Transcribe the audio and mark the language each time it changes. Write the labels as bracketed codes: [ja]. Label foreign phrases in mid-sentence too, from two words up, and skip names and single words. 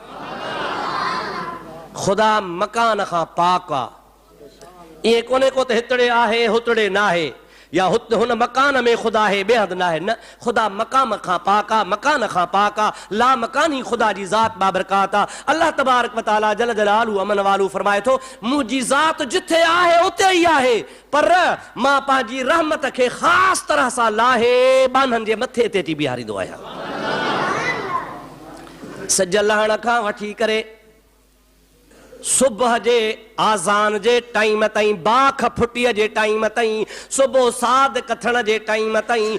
[sd] खुदा मकान खां पाक आ, इएं कोन्हे को त हितड़े आहे हुतड़े ना आहे, या हुन मकान में खुदा है बेहद ना है, न खुदा मकाम खां पाका, मकान खां पाका, ला मकानी खुदा जी ज़ात बाबरकात आ। [ar] الله تبارك وتعالى جل جلاله [sd] अमन वालू फरमाए थो मुंहिंजी ज़ात जिथे आहे उते ई आहे, पर मां पंहिंजी रहमत खे ख़ासि तरह सां लाहे बाननि जे मथे ते अची बीहारींदो आहियां। सज लहण खां वठी करे सुबह जे आज़ान जे टाइम ताईं, बाख फुटीअ जे टाइम ताईं, सुबुह साद कथण जे टाइम ताईं,